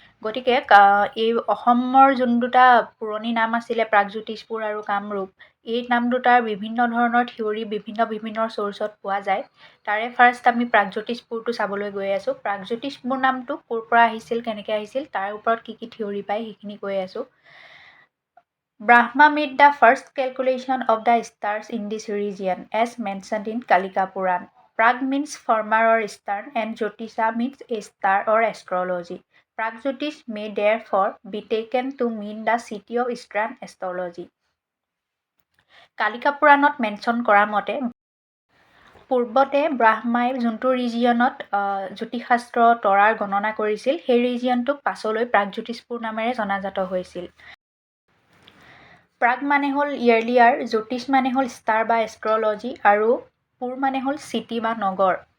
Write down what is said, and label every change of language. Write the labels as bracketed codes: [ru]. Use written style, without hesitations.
[as] গতিকে এই অসমৰ যোন দুটা পুৰণি নাম আছিলে প্ৰাগজ্যোতিষপুৰ আৰু কামৰূপ, এই নাম দুটাৰ বিভিন্ন ধৰণৰ থিয়ৰী বিভিন্ন চ'ৰ্চত পোৱা যায়। তাৰে ফাৰ্ষ্ট আমি প্ৰাগজ্যোতিষপুৰটো চাবলৈ গৈ আছোঁ। প্ৰাগজ্যোতিষপুৰ নামটো ক'ৰ পৰা আহিছিল, কেনেকৈ আহিছিল, তাৰ ওপৰত কি থিয়ৰী পায় সেইখিনি কৈ আছোঁ। [en] Brahma made the first calculation of the stars in this region as mentioned in Kalika Puran. Prag means former or eastern and Jyotisha means a star or astrology. Pragjyotish may therefore be taken to mean the city of eastern astrology. [as] Kalika Puranot mention কৰা মতে পূৰ্বতে ব্ৰাহ্মাই যোনটো ৰিজিয়নত জ্যোতিষশাস্ত্ৰ তৰাৰ গণনা কৰিছিল, সেই ৰিজিয়নটোক পাছলৈ প্ৰাগজ্যোতিষপুৰ নামেৰে জনাজাত হৈছিল। প্ৰাগ মানে হ'ল ইয়েৰ্লিয়াৰ, জ্যোতিষ মানে হ'ল ষ্টাৰ বা এষ্ট্ৰলজি, আৰু পুৰ মানে হ'ল চিটি বা নগৰ।